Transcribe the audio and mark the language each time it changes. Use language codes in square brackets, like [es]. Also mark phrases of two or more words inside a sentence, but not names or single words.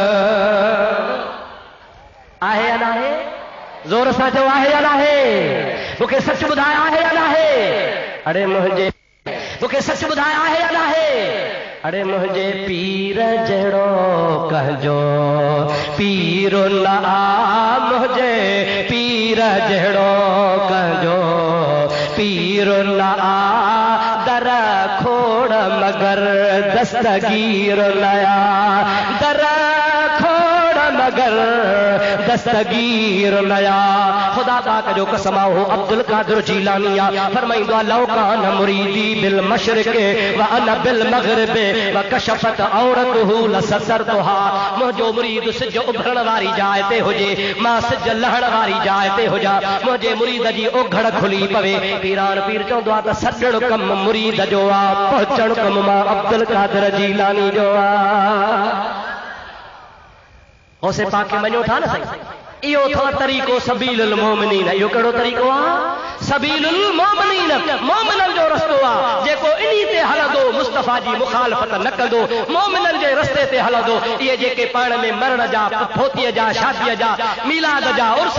[sd] आहे या नाहे ज़ोर सां चओ आहे या नाहे मूंखे सच ॿुधाए आहे या नाहे अड़े मुंहिंजे मूंखे सच ॿुधाए आहे या नाहे अड़े मुंहिंजे पीर जहिड़ो कहजो पीर न आ मुंहिंजे पीर जहिड़ो कहजो पीर न आ दर खोड़ मगर दस्तगीर नया दर खोड़ मगर दस्तगीर नया खुदा पाक जो कसम हो अब्दुल कादिर जीलानी फरमाइंदो लौ [ar] كان مريدي بالمشرق وأنا بالمغرب وكشفت عورته لسترتها [sd] मुंहिंजो मुरीद सिज उभरण वारी जाइ ते हुजे मां सिज लहण वारी जाइ ते हुजा मुंहिंजे मुरीद जी ओघड़ खुली पवे पीरान पीर चवंदो आहे त सॾण कम मुरीद जो आहे पहुचण कम मां अब्दुल कादिर जीलानी जो आहे ओसे पाके मञो था न साईं इहो अथव तरीक़ो [ar] سبيل المؤمنين [sd] इहो कहिड़ो तरीक़ो आहे [ar] سبيل المؤمنين [sd] मोमिननि जो रस्तो आहे जेको इन्ही ते हलंदो मुस्तफ़ा जी मुखालफ़त न कंदो मोमिननि जे रस्ते ते हलंदो इहे जेके पाण में मरण जा फोतीअ जा शादीअ जा मीलाद जा उर्स